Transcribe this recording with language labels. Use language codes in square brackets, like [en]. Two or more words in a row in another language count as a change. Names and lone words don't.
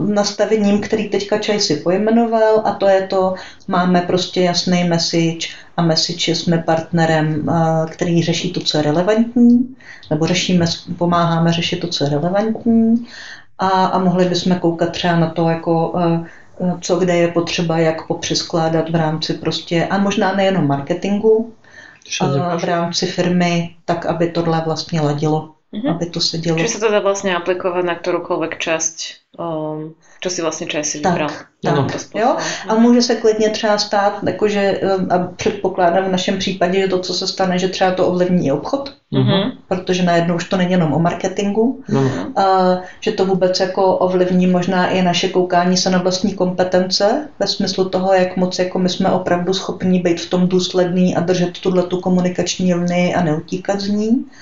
[cs] nastavením, který teďka Čaj si pojmenoval, a to je to, máme prostě jasný message a message jsme partnerem, který řeší to, co je relevantní, nebo pomáháme řešit to, co je relevantní, a mohli bychom koukat třeba na to, jako co kde je potřeba, jak popřeskládat v rámci prostě, a možná nejenom marketingu, v rámci firmy, tak aby tohle vlastně ladilo. Aby to se dělo. [sk] Čiže sa to dá vlastne aplikovať na ktorúkoľvek časť, čo si vlastne Čaj si vybral. [cs] Tak, jo? A může se klidně třeba stát, jakože, a předpokládám v našem případě, že to, co se stane, že třeba to ovlivní i obchod, protože najednou už to není jenom o marketingu, že to vůbec jako ovlivní možná i naše koukání se na vlastní kompetence, ve smyslu toho, jak moc jako my jsme opravdu schopni být v tom důsledný a držet tuhletu komunikační linii a neutíkat z ní.